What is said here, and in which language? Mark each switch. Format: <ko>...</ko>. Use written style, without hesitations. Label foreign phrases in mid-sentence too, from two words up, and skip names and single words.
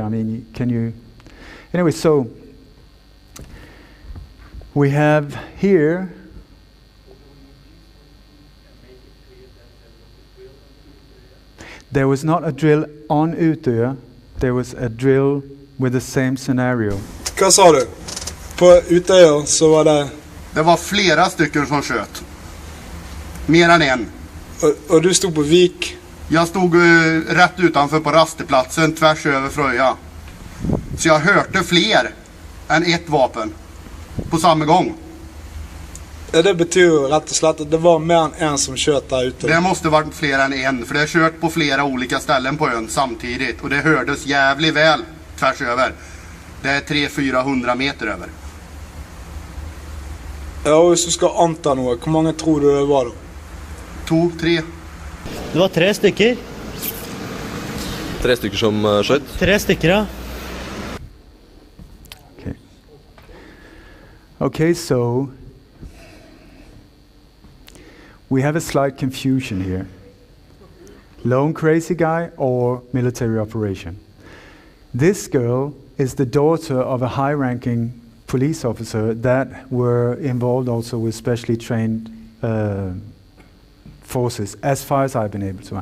<en>I mean, can you... Anyway, so we have here... There was not a drill on Utøya, there was a drill with the same scenario.</en> <sv>Vad sa du? På Utøya så var det... Det var flera stycken som sköt. Mer än en. Och du stod på vik? Jag stod rätt utanför på rasteplatsen tvärs över Fröja. Så jag hörde fler än ett vapen på samma gång. Det betyder rätt och slett att det var mer än en som kört där ute. Det måste varit fler än en, för det har kört på flera olika ställen på ön samtidigt. Och det hördes jävligt väl tvärs över. Det är 300-400 meter över. Ja, och så ska anta något. Hur många tror du det var då? 2, 3.</sv> <no>Det var 3 stykker. 3 stykker som skjøt? 3 stykker, ja.</no> <en>Okay, so we have a slight confusion here. Lone crazy guy or military operation? This girl is the daughter of a high-ranking police officer that were involved also with specially trained forces, as far as I've been able to.</en>